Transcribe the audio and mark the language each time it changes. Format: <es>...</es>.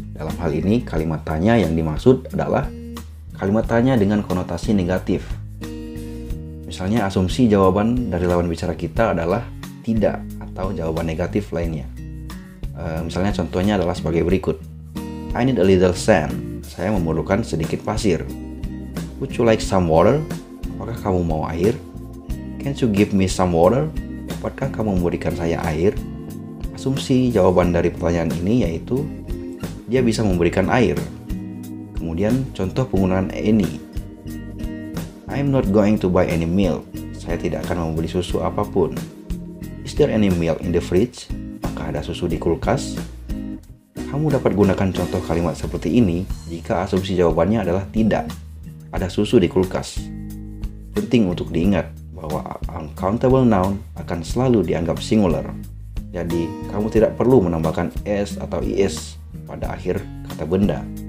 <id>Dalam hal ini kalimat tanya yang dimaksud adalah kalimat tanya dengan konotasi negatif. Misalnya asumsi jawaban dari lawan bicara kita adalah tidak atau jawaban negatif lainnya. Misalnya contohnya adalah sebagai berikut.</id> <en>I need a little sand.</en> <id>Saya memerlukan sedikit pasir.</id> <en>Would you like some water?</en> <id>Apakah kamu mau air?</id> <en>Can't you give me some water?</en> <id>Dapatkah kamu memberikan saya air? Asumsi jawaban dari pertanyaan ini yaitu dia bisa memberikan air. Kemudian contoh penggunaan any.</id> <en>I'm not going to buy any milk.</en> <id>Saya tidak akan membeli susu apapun.</id> <en>Is there any milk in the fridge?</en> <id>Apakah ada susu di kulkas? Kamu dapat gunakan contoh kalimat seperti ini jika asumsi jawabannya adalah tidak ada susu di kulkas. Penting untuk diingat bahwa uncountable noun akan selalu dianggap singular. Jadi, kamu tidak perlu menambahkan s atau is pada akhir kata benda.</id>